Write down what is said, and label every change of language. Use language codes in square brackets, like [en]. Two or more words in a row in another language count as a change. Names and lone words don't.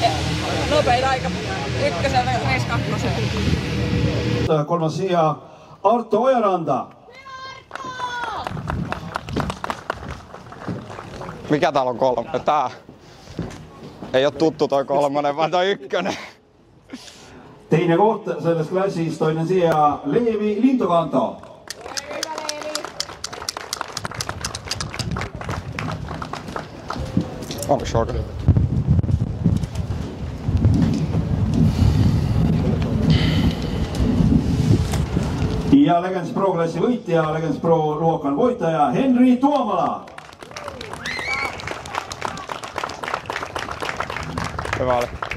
[fi] Nopein aika ykköseltä ja reis kakkoselta. Kolmas sija Arto Ojaranta. Mikä täällä on kolme? Tää. Ei oo tuttu toi kolmonen, vaan toi ykkönen. [et] Teine koht selles klassis, [fi] toinen sija Leevi Lintokanto. Onko se oikein? [et] Ja Legends Pro-klassi võitja, [fi] Legends Pro-luokan voitaja [et] Henri Tuomala. [fi] Hyvä oli.